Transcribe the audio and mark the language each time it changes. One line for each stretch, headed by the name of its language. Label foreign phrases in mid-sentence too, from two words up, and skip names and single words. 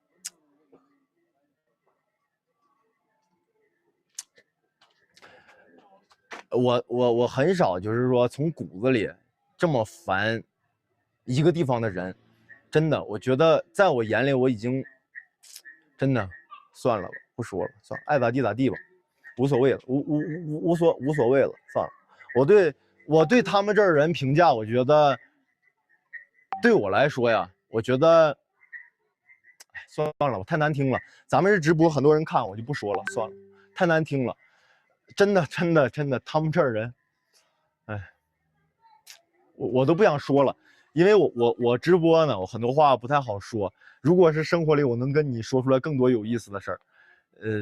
Chinese: 我很少就是說從骨子裡這麼煩一個地方的人，真的，我覺得在我眼裡我已經真的算了吧，不說了，算了，愛咋地咋地吧，無所謂了，無所謂了，算了。我對他們這兒人評價，我覺得對我來說呀，我覺得算了，我太難聽了。咱們是直播，很多人看，我就不說了，算了，太難聽了。真的，他們這兒人，哎，我都不想說了，因為我直播呢，我很多話不太好說。如果是生活裡，我能跟你說出來更多有意思的事兒。